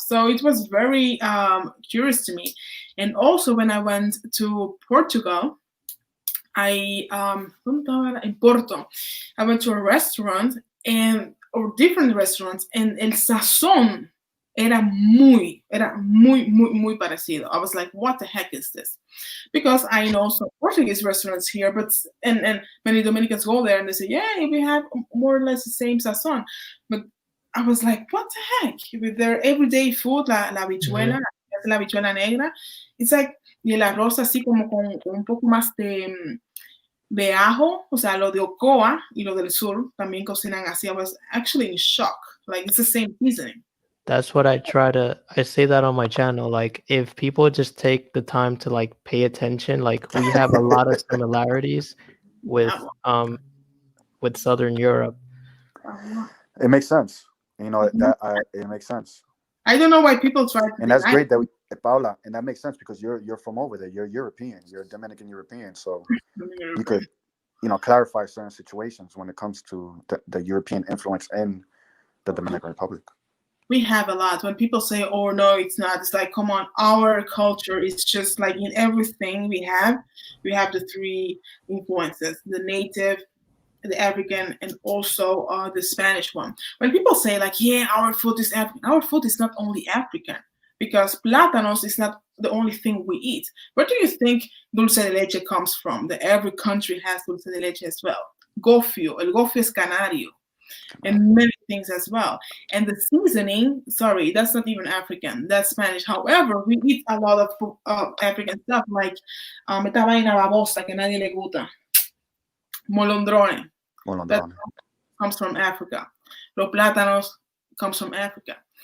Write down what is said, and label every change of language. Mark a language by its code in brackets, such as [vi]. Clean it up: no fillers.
[en] So it was very curious to me. And also when I went to Portugal, in Porto, I went to a restaurant or different restaurants, and [es] el sazón era muy parecido. [en] I was like, what the heck is this? Because I know some Portuguese restaurants here, but and many Dominicans go there and they say, yeah, we have more or less the same sazon. But I was like, what the heck? With their everyday food, [es] la habichuela, la habichuela negra, [en] it's like, [es] y el arroz así como con un poco más de ajo, o sea, lo de Ocoa y lo del sur también cocinan así. [en] I was actually in shock. Like, it's the same seasoning. That's what I say that on my channel. Like, if people just take the time to like pay attention, like we have a lot of similarities with Southern Europe. It makes sense. You know, it makes sense. I don't know why people try to. And that's great that Paula, and that makes sense because you're from over there. You're European. You're Dominican European, so you could, clarify certain situations when it comes to the European influence in the Dominican Republic. We have a lot. When people say, oh, no, it's not, it's like, come on, our culture is just like in everything we have the three influences, the native, the African, and also the Spanish one. When people say like, yeah, our food is African, our food is not only African, because plátanos is not the only thing we eat. Where do you think dulce de leche comes from? That every country has dulce de leche as well. [es] Gofio, el gofio es canario. [en] And many things as well. And the seasoning, sorry, that's not even African, that's Spanish. However, we eat a lot of African stuff, like [es] esta vaina babosa que nadie le gusta, molondrone. [en] That comes from Africa. [es] Los plátanos [en] comes from Africa.